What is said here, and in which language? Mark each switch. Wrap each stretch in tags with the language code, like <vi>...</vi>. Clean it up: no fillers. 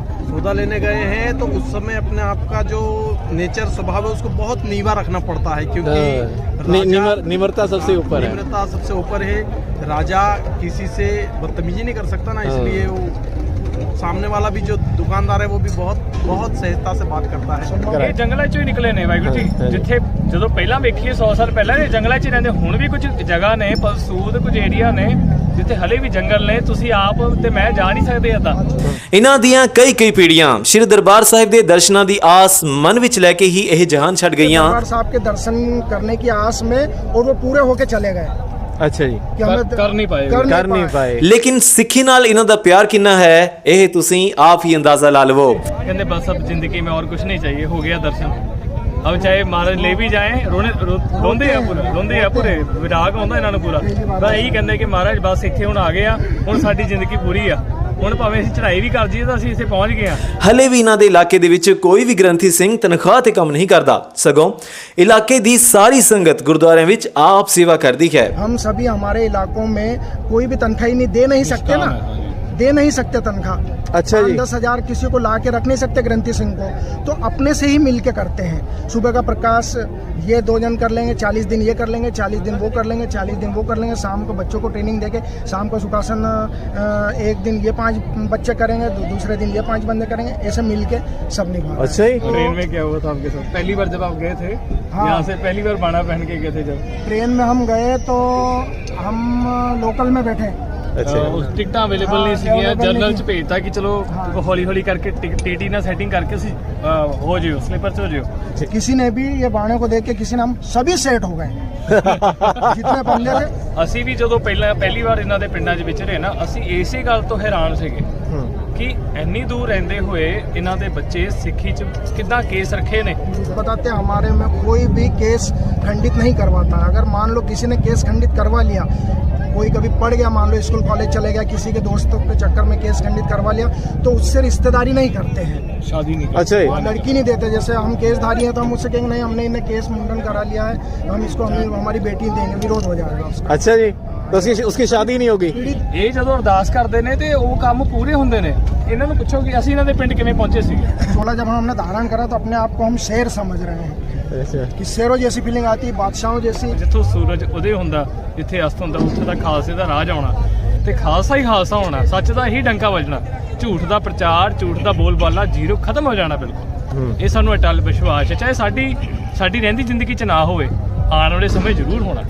<hi>सौदा लेने गए हैं तो उस समय अपने आप का जो नेचर स्वभाव है उसको बहुत नीवा रखना पड़ता है, क्योंकि निम्रता सबसे ऊपर है। निम्रता सबसे ऊपर है। राजा किसी से बदतमीजी नहीं कर सकता ना, इसलिए वो सामने वाला भी जो दुकानदार है वो भी बहुत सहजता से बात करता है।</hi> <pa>ਇਹ ਜੰਗਲਾਂ ਚੋਂ ਹੀ ਨਿਕਲੇ ਨੇ ਵਾਹਿਗੁਰੂ ਜੀ। ਜਿੱਥੇ ਜਦੋਂ ਪਹਿਲਾਂ ਵੇਖੀਏ 100 ਸਾਲ ਪਹਿਲਾਂ ਇਹ ਜੰਗਲਾਂ 'ਚ ਹੀ ਰਹਿੰਦੇ, ਹੁਣ ਵੀ ਕੁਝ ਜਗ੍ਹਾ ਨੇ ਪਲਸੂਦ, ਕੁਝ ਏਰੀਆ ਨੇ ਜਿੱਥੇ ਹਲੇ ਵੀ ਜੰਗਲ ਨੇ, ਤੁਸੀਂ ਆਪ ਤੇ ਮੈਂ ਜਾ ਨਹੀਂ ਸਕਦੇ ਏਦਾਂ। ਇਹਨਾਂ ਦੀਆਂ ਕਈ ਪੀੜ੍ਹੀਆਂ ਸ਼੍ਰੀ ਦਰਬਾਰ ਸਾਹਿਬ ਦੇ ਦਰਸ਼ਨਾਂ ਦੀ ਆਸ ਮਨ ਵਿੱਚ ਲੈ ਕੇ ਹੀ ਇਹ ਜਹਾਨ ਛੱਡ ਗਈਆਂ।</pa> <hi>दरबार साहब के दर्शन करने की आस में और वो पूरे होके चले गए। अच्छा जी, कि हमें कर नहीं पाए। कर नहीं पाए।</hi> <pa>ਲੇਕਿਨ ਸਿੱਖੀ ਨਾਲ ਇਹਨਾਂ ਦਾ ਪਿਆਰ ਕਿੰਨਾ ਹੈ ਇਹ ਤੁਸੀਂ ਆਪ ਹੀ ਅੰਦਾਜ਼ਾ ਲਾ ਲਵੋ।</pa> <hi>कहते बस अब जिंदगी में और कुछ नहीं चाहिए, हो गया दर्शन। अब चाहे महाराज ले भी जाए</hi> <pa>रोंदे आ पूरे विराग आउंदा इन्हां नूं पूरा। बस यही कहंदे कि महाराज बस इत्थे हुण आ गए आ, हुण साडी जिंदगी पूरी आ, ਹੁਣ ਭਾਵੇਂ ਅਸੀਂ ਚੜ੍ਹਾਈ ਵੀ ਕਰ ਜੀਏ ਤਾਂ ਅਸੀਂ ਇੱਥੇ ਪਹੁੰਚ ਗਏ ਹਾਂ। ਹਲੇ ਵੀ ਇਹਨਾਂ ਦੇ ਇਲਾਕੇ ਦੇ ਵਿੱਚ ਕੋਈ ਵੀ ਗ੍ਰੰਥੀ ਸਿੰਘ ਤਨਖਾਹ ਤੇ ਕੰਮ ਨਹੀਂ ਕਰਦਾ, ਸਗੋਂ ਇਲਾਕੇ ਦੀ ਸਾਰੀ ਸੰਗਤ ਗੁਰਦੁਆਰਿਆਂ ਵਿੱਚ ਆਪ ਸੇਵਾ ਕਰਦੀ ਹੈ।</pa> <hi>हम सभी हमारे इलाकों में कोई भी तनख्वाही नहीं दे नहीं सकते ना, दे नहीं सकते तनख्वाह। अच्छा जी। 10,000 किसी को ला के रख नहीं सकते ग्रंथी सिंह को, तो अपने से ही मिल के करते हैं। सुबह का प्रकाश ये 2 जन कर लेंगे, 40 दिन ये कर लेंगे, 40 दिन वो कर लेंगे, 40 दिन वो कर लेंगे। शाम को बच्चों को ट्रेनिंग देके शाम का सुखासन एक दिन ये 5 बच्चे करेंगे, दूसरे दिन ये 5 बंदे करेंगे, ऐसे मिल के सब निभा। अच्छा जी। ट्रेन में क्या हुआ था आपके साथ पहली बार जब आप गए थे? हाँ। यहाँ से पहली बार बाना पहन के गए थे जब ट्रेन में हम गए तो हम लोकल में बैठे।</hi> <pa>ਉਸ ਟਿਕਟਾਂ ਅਵੇਲੇਬਲ ਨਹੀਂ ਸੀਗੀਆਂ, ਜਨਰਲ ਚ ਭੇਜਤਾ ਕਿ ਚਲੋ ਹੌਲੀ ਹੌਲੀ ਕਰਕੇ TT ਨਾਲ ਸੈਟਿੰਗ ਕਰਕੇ ਅਸੀਂ ਹੋ ਜਿਓ ਸਲੀਪਰ ਚ ਹੋ ਜਿਓ।</pa> <hi>किसी ने भी ये बाणे को देख के किसी ने, हम सभी सेट हो गए जितने बंदे थे।</hi> <pa>ਅਸੀਂ ਵੀ ਜਦੋਂ ਪਹਿਲੀ ਵਾਰ ਇਹਨਾਂ ਦੇ ਪਿੰਡਾਂ 'ਚ ਵਿਚਰੇ ਨਾ, ਅਸੀਂ ਇਸੇ ਗੱਲ ਤੋਂ ਹੈਰਾਨ ਸੀਗੇ ਕਿ ਇੰਨੀ ਦੂਰ ਰਹਿੰਦੇ ਹੋਏ ਇਹਨਾਂ ਦੇ ਬੱਚੇ ਸਿੱਖੀ 'ਚ ਕਿੱਦਾਂ ਕੇਸ ਰੱਖੇ ਨੇ।</pa> <hi>बताते हमारे में कोई भी केस खंडित नहीं करवाता। अगर मान लो किसी ने केस खंडित करवा लिया, कोई कभी पढ़ गया, मान लो स्कूल कॉलेज चले गया, किसी के दोस्तों के चक्कर में केस खंडित करवा लिया, तो उससे रिश्तेदारी नहीं करते हैं, शादी नहीं अच्छा जी। लड़की नहीं देते। जैसे हम केसधारी हैं तो हम उससे कहेंगे नहीं, हमने इन्हें केस मुंडन करा लिया है, हम इसको हमारी बेटी देंगे, विरोध हो जाएगा उसका। अच्छा जी, तो उसकी शादी नहीं होगी।</hi> <pa>ਇਹ ਜਦੋਂ ਅਰਦਾਸ ਕਰਦੇ ਨੇ ਤੇ ਉਹ ਕੰਮ ਪੂਰੇ ਹੁੰਦੇ ਨੇ। ਇਹਨਾਂ ਨੂੰ ਪੁੱਛੋ ਕਿ ਅਸੀਂ ਇਹਨਾਂ ਦੇ ਪਿੰਡ ਕਿਵੇਂ ਪਹੁੰਚੇ ਸੀਗੇ।</pa> <hi>चोला जब हमने धारण करा तो अपने आप को हम शेर समझ रहे हैं, अच्छा। कि शेरों जैसी फीलिंग आती है, बादशाहों जैसी।</hi> <pa>ਜਿੱਥੋਂ ਸੂਰਜ ਉਦੇ ਹੁੰਦਾ, ਜਿੱਥੇ ਅਸਤ ਹੁੰਦਾ, ਉੱਥੇ ਦਾ ਖਾਲਸੇ ਦਾ ਰਾਜ ਆਉਣਾ ਤੇ ਖਾਲਸਾ ਹੀ ਖਾਲਸਾ ਹੋਣਾ, ਸੱਚ ਦਾ ਹੀ ਡੰਕਾ ਵੱਜਣਾ, ਝੂਠ ਦਾ ਪ੍ਰਚਾਰ, ਝੂਠ ਦਾ ਬੋਲਬਾਲਾ ਜ਼ੀਰੋ ਖਤਮ ਹੋ ਜਾਣਾ ਬਿਲਕੁਲ। ਇਹ ਸਾਨੂੰ ਅਟਲ ਵਿਸ਼ਵਾਸ ਹੈ, ਚਾਹੇ ਸਾਡੀ ਰਹਿੰਦੀ ਜ਼ਿੰਦਗੀ 'ਚ ਨਾ ਹੋਵੇ, ਆਉਣ ਵਾਲੇ ਸਮੇਂ ਜ਼ਰੂਰ ਹੋਣਾ।</pa>